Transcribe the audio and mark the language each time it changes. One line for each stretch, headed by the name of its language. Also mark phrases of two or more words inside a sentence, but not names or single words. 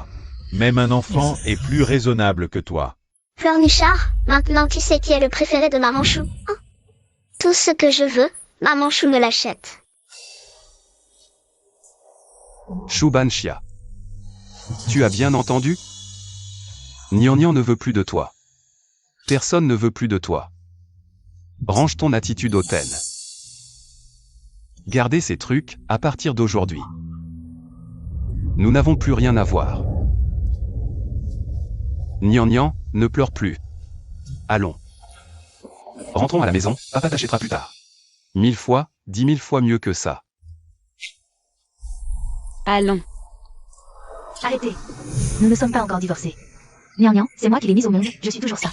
French: Même un enfant est plus raisonnable que toi. Pleurnichard, maintenant tu sais qui est le préféré de Maman Chou. Hein? Tout ce que je veux, Maman Chou me l'achète. Chou Banshia. Tu as bien entendu? Nian Nian ne veut plus de toi. Personne ne veut plus de toi. Range ton attitude hautaine. Gardez ces trucs, à partir d'aujourd'hui. Nous n'avons plus rien à voir. Nian Nian, ne pleure plus. Allons. Rentrons à la maison, papa t'achètera plus tard. 1000 fois, 10 000 fois mieux que ça. Allons. Arrêtez. Nous ne sommes pas encore divorcés. Nian Nian, c'est moi qui l'ai mise au monde, je suis toujours ça.